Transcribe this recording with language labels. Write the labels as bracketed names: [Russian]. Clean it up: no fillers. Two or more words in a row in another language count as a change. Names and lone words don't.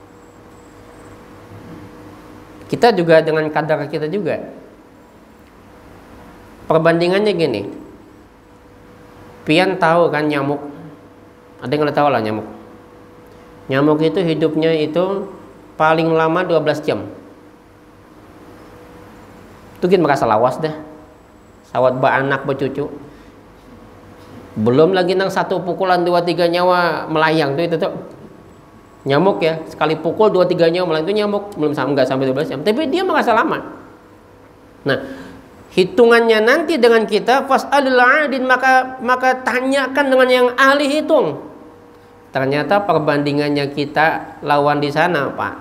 [Banjar] Kita juga dengan kadar kita juga. Perbandingannya gini. Pian tahu kan nyamuk? Ada yang nggak tahu lah nyamuk. Nyamuk itu hidupnya itu paling lama 12 jam. Itu kita merasa lawas dah. Sawat beranak bercucu. Belum lagi nang satu pukulan 2-3 nyawa melayang tuh itu tuh. Nyamuk ya, sekali pukul 2-3 nyawa melayang itu nyamuk, belum nggak sampai 12 jam. Tapi dia merasa lama. Nah, hitungannya nanti dengan kita [Arabic] فاسأل العادين, [Banjar] maka tanyakan dengan yang ahli hitung. Ternyata perbandingannya kita lawan di sana, Pak.